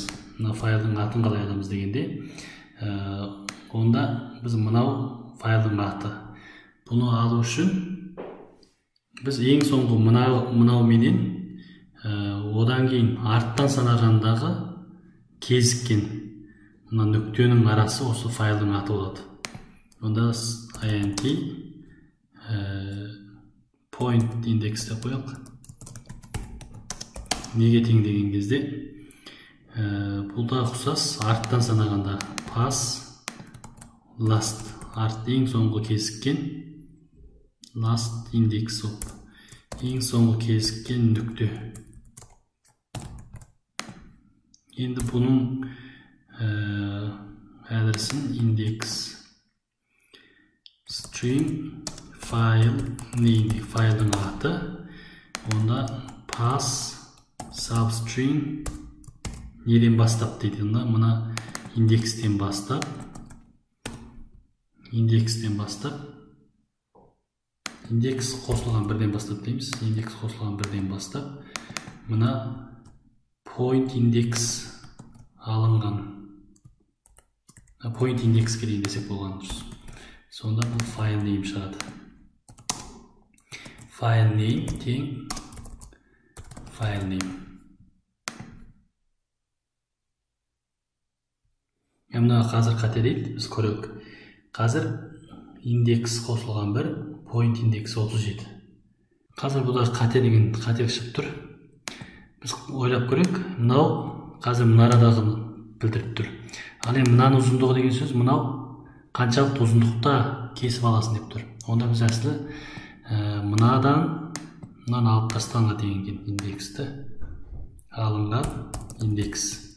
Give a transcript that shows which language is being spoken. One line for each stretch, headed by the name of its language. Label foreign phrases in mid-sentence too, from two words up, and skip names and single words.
Kazakh: Мына файлдың атын қалай аламыз дегенде, онда біз мынау файлдың аты. Бұны алу үшін біз ең соңғы мынау менен одан кейін арттан санағандағы кезіккен мына нүктенің арасы осы файлдың аты болады. Онда
English: int point index
Kazakh: деп қояйық. Неге тең деген кезде бұл да ұқсас, арттан санағанда
English: pass last,
Kazakh: арт ең соңғы кезіккен
English: last index of,
Kazakh: ең соңғы кезіккен нүкте. Енді бұның адресін
English: index string file name,
Kazakh: файлдың аты, онда
English: pass substring
Kazakh: неден бастап дейді. Мына индекстен бастап, индекс қосылған бірден бастап дейміз. Индекс қосылған бірден бастап, мына
English: point index
Kazakh: алынған,
English: point indexке
Kazakh: дейін десек болған дұрыс. Сонда бұл
English: file name шығады. File name тең file name.
Kazakh: Мына қазір қате дейді, біз көрейік. Қазір индекс қосылған бір,
English: point index 37.
Kazakh: Қазір бұда қате деген қателік шығып тұр. Біз ойлап көрейік. Мынау қазір мұнарадағы білдіріп тұр. Ал енді мынаның ұзындығы деген сөз, мынау қаншалықты ұзындықта кесіп аласың деп тұр. Онда біз әсілі мынаны алып тастағанға деген индексті алынған индекс.